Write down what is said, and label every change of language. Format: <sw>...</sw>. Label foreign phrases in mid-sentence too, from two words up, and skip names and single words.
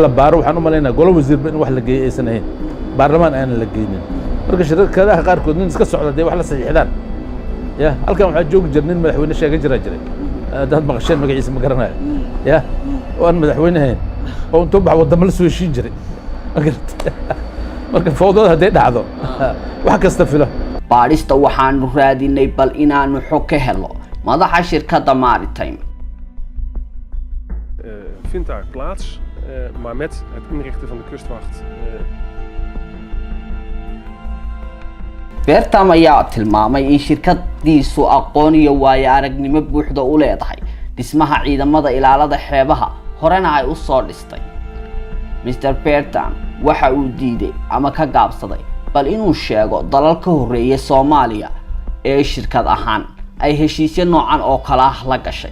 <so>la baaro waxaan u maleynaa golo wasiirba in wax la geeyay aysan ahayn baarlamaan aan la geeynin marka shirkadaha qaarkood nin iska socda wax la saxiixdaan ya halkan waxa joogi jirnay madaxweyne sheegay jiray dad maqasheen magaciisa ma garanayo ya oo madaxweynahan oo intuu bax wadamo la soo heshiin jiray marka fowdada haday dhacdo wax kasta filo. baarista waxaanu raadinay bal inaanu xog ka helo madaxa shirkadda Maritime.</so> <nl>Vindt daar plaats, maar met het inrichten van de kustwacht.</nl> <so>Bertam ayaa tilmaamay in shirkadiisu aqoon iyo waayo aragnimo buuxda u leedahay dhismaha ciidamada ilaalada xeebaha horena ay u soo dhistay. Mr. Bertam waxa uu diiday ama ka gaabsaday bal inuu sheego dalal ka horeeyay Soomaaliya ee shirkad ahaan ay heshiisyo noocan oo kala ah la gashay.</so>